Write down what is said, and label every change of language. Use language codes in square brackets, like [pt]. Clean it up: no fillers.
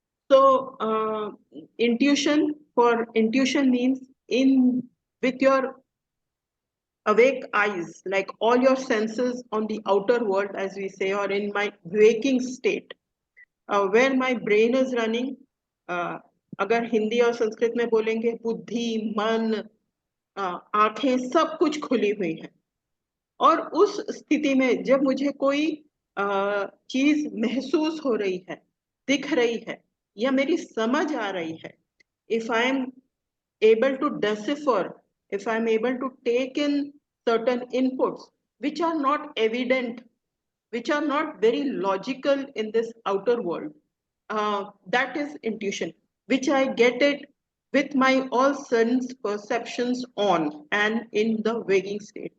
[en] So intuition means in with your awake eyes, like all your senses on the outer world, as we say, or in my waking state, where my brain is running. [hi] अगर हिंदी और संस्कृत में बोलेंगे, बुद्धि, मन, आंखें, सब कुछ खुली हुई है। और उस स्थिति में जब मुझे कोई चीज महसूस हो रही है, [en] दिख रही है, या मेरी समझ आ रही है, if I am able to decipher, if I am able to take in certain inputs which are not evident, which are not very logical in this outer world, that is intuition, which I get it with my all sense perceptions on and in the waking state.